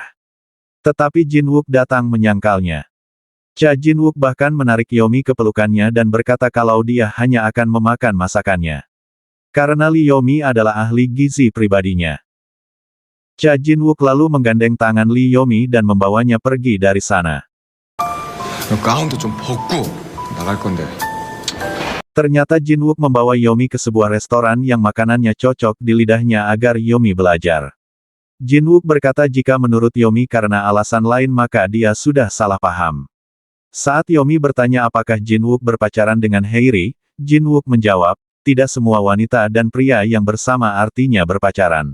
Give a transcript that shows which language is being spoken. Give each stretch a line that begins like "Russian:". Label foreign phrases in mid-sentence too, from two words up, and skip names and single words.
Indonesian: Tetapi Jin-wook datang menyangkalnya. Cha Jin-wook bahkan menarik Yomi ke pelukannya dan berkata kalau dia hanya akan memakan masakannya. Karena Yomi adalah ahli gizi pribadinya. Cha Jin-wook lalu menggandeng tangan Yomi dan membawanya pergi dari sana.
Korean: 가운도 좀 벗고 나갈 건데.
Indonesian: Ternyata Jin-wook membawa Yomi ke sebuah restoran yang makanannya cocok di lidahnya agar Yomi belajar. Jin-wook berkata jika menurut Yomi karena alasan lain maka dia sudah salah paham. Saat Yomi bertanya apakah Jin-wook berpacaran dengan Haeri, Jin-wook menjawab, tidak semua wanita dan pria yang bersama artinya berpacaran.